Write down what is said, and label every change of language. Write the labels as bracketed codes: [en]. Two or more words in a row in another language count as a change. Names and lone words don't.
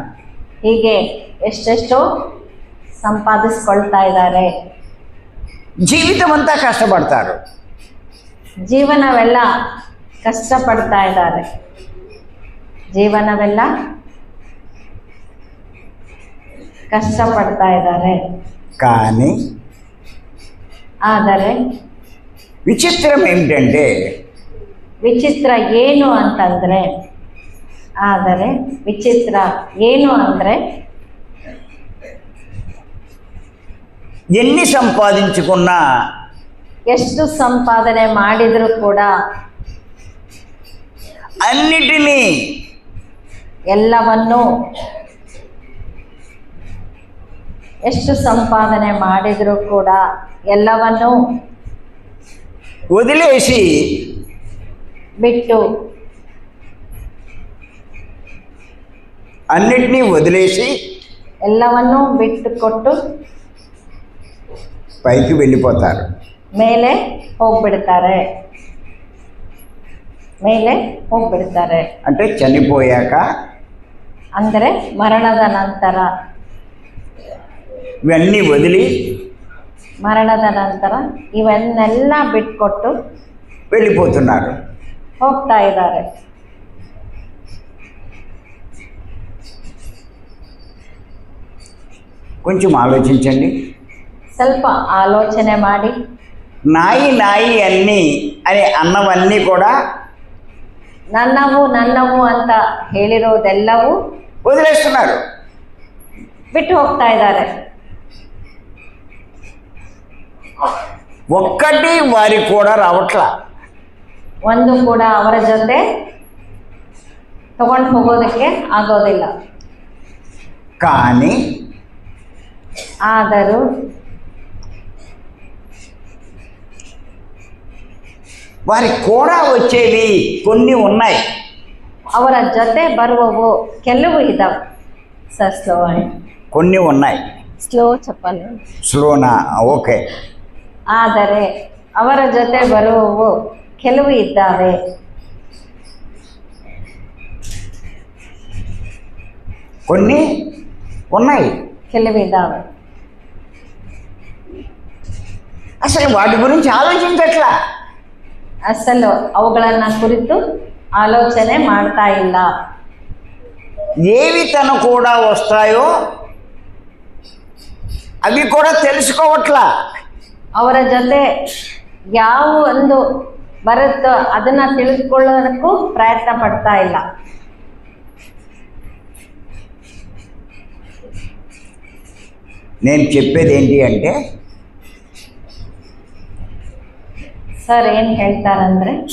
[kn] ಹೀಗೆ ಎಷ್ಟೆಷ್ಟೋ ಸಂಪಾದಿಸ್ಕೊಳ್ತಾ ಇದ್ದಾರೆ. [te] జీవితం అంతా కష్టపడతారు. [kn] ಜೀವನವೆಲ್ಲ ಕಷ್ಟಪಡ್ತಾ ಇದ್ದಾರೆ. ಜೀವನವೆಲ್ಲ ಕಷ್ಟಪಡ್ತಾ ಇದ್ದಾರೆ. [te] కానీ [kn] ಆದರೆ [te] విచిత్రం ఏమిటంటే, [kn] ವಿಚಿತ್ರ ಏನು ಅಂತಂದರೆ, [te] ఎన్ని సంపాదించుకున్నా, [kn] ಎಷ್ಟು ಸಂಪಾದನೆ ಮಾಡಿದರೂ ಕೂಡ, [te] అన్నిటినీ [kn] ಎಲ್ಲವನ್ನು, ಎಷ್ಟು ಸಂಪಾದನೆ ಮಾಡಿದರೂ ಕೂಡ ಎಲ್ಲವನ್ನು [te] వదిలేసి [kn] ಬಿಟ್ಟು, [te] అన్నిటినీ వదిలేసి [kn] ಎಲ್ಲವನ್ನೂ ಬಿಟ್ಟು ಕೊಟ್ಟು [te] పైకి వెళ్ళిపోతారు. [kn] ಮೇಲೆ ಹೋಗ್ಬಿಡ್ತಾರೆ. [te] అంటే చనిపోయాక, [kn] ಅಂದರೆ ಮರಣದ ನಂತರ, [te] ఇవన్నీ వదిలి [kn] ಮರಣದ ನಂತರ ಇವನ್ನೆಲ್ಲ ಬಿಟ್ಕೊಟ್ಟು [te] వెళ్ళిపోతున్నారు. [kn] ಹೋಗ್ತಾ ಇದ್ದಾರೆ. [te] కొంచెం ఆలోచించండి. [kn] ಸ್ವಲ್ಪ ಆಲೋಚನೆ ಮಾಡಿ. [te] నాయి నాయి అన్నీ అని అన్నవన్నీ కూడా [kn] ನನ್ನವು ಅಂತ ಹೇಳಿರೋದೆಲ್ಲವೂ [te] వదిలేస్తున్నారు. [kn] ಬಿಟ್ಟು ಹೋಗ್ತಾ ಇದ್ದಾರೆ. [te] ఒక్కటి వారికి కూడా రావట్లా. [kn] ಒಂದು ಕೂಡ ಅವರ ಜೊತೆ ತಗೊಂಡು ಹೋಗೋದಕ್ಕೆ ಆಗೋದಿಲ್ಲ. [te] కానీ [kn] ಆದರೂ [te] వారికి కూడా వచ్చేవి కొన్ని ఉన్నాయి. [kn] ಅವರ ಜೊತೆ ಬರುವವು ಕೆಲವು ಇದ್ದಾವೆ. [en] sir slow [te] కొన్ని ఉన్నాయి. ಸ್ಲೋ ಚಪ್ಪಲ್ స్లోనా? ఓకే. [kn] ಆದರೆ ಅವರ ಜೊತೆ ಬರುವವು ಕೆಲವು ಇದ್ದಾವೆ. [te] కొన్ని ఉన్నాయి, [kn] ಕೆಲವಿದ್ದಾವೆ. [te] అసలు వాటి గురించి ఆలోచించట్లా. [kn] ಅಸಲು ಅವುಗಳನ್ನ ಕುರಿತು ಆಲೋಚನೆ ಮಾಡ್ತಾ ಇಲ್ಲ. [te] ఏవి తన కూడా వస్తాయో అవి కూడా తెలుసుకోవట్లా. [kn] ಅವರ ಜೊತೆ ಯಾವ ಒಂದು ಬರುತ್ತೋ ಅದನ್ನ ತಿಳಿದುಕೊಳ್ಳೋದಕ್ಕೂ ಪ್ರಯತ್ನ ಪಡ್ತಾ ಇಲ್ಲ. [te] నేను చెప్పేది ఏంటి అంటే, [kn] ಸರ್ ಏನು ಹೇಳ್ತಾರಂದ್ರೆ,